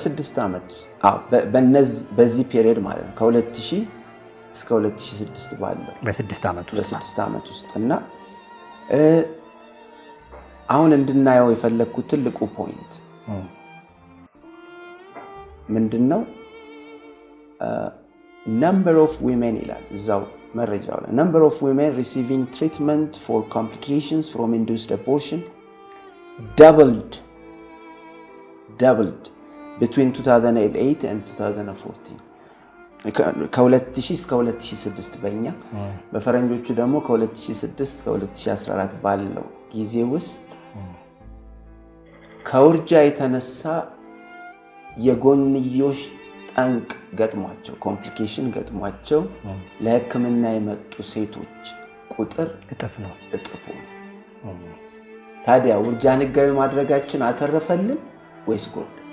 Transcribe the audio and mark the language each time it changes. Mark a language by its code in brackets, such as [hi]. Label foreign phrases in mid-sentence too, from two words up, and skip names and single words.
[am] በ6 ዓመት በዚህ ፔሪየድ ማለት ነው ከ2000 እስከ 2006 ባለው በ6 ዓመት ውስጥ እና አሁን እንድናየው የፈለግኩት ትልቁ ፖይንት ምንድነው? [en] number of women [am] ይላል እዛው መረጃው ላይ [en] number of women receiving treatment for complications from induced abortion doubled between 2008 and 2014 [am] ከ2000 እስከ 2006 በእኛ በፈረንጆቹ ደግሞ ከ2006 እስከ 2014 ባለው ጊዜ ውስጥ ከውርጃ የተነሳ የጎንዮሽ ጠንቅ ገጥሟቸው ኮምፕሊኬሽን ገጥሟቸው ለሕክምና የመጡ ሴቶች ቁጥር እጥፍ ነው። ታዲያ ውርጃን ህጋዊ ማድረጋችን አተረፈልን ወይስ ጎዳ?